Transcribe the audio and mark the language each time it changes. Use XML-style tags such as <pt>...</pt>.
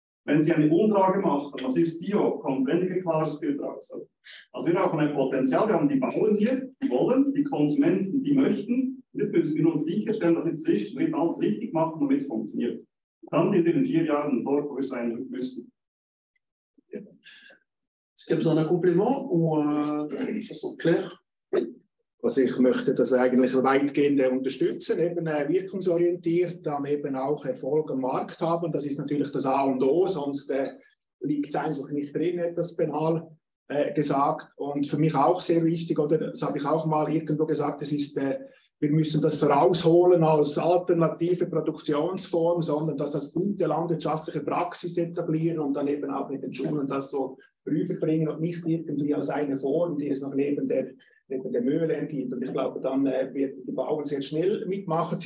<de>Wenn Sie eine Umfrage machen, was ist Bio, kommt weniger klares Bild raus. Also wir haben ein Potenzial, wir haben die Bauern hier, die wollen, die Konsumenten, die möchten. Jetzt müssen wir nur sicherstellen, dass wir zwischendrin alles richtig machen, damit es funktioniert. Dann sind wir in 4 Jahren dort, wo wir sein müssen.</de> <fr>Est-ce qu'il y a besoin d'un complément ou de façon claire?</fr> <de>Also ich möchte das eigentlich weitgehend unterstützen, eben wirkungsorientiert, dann eben auch Erfolg am Markt haben. Das ist natürlich das A und O, sonst liegt es einfach nicht drin, etwas banal gesagt. Und für mich auch sehr wichtig, oder das habe ich auch mal irgendwo gesagt, es ist, wir müssen das rausholen als alternative Produktionsform, sondern das als gute landwirtschaftliche Praxis etablieren und dann eben auch mit den Schulen das so rüberbringen und nicht irgendwie als eine Form, die es noch neben der Mühle gibt. Und ich glaube, dann werden die Bauern sehr schnell mitmachen.</de>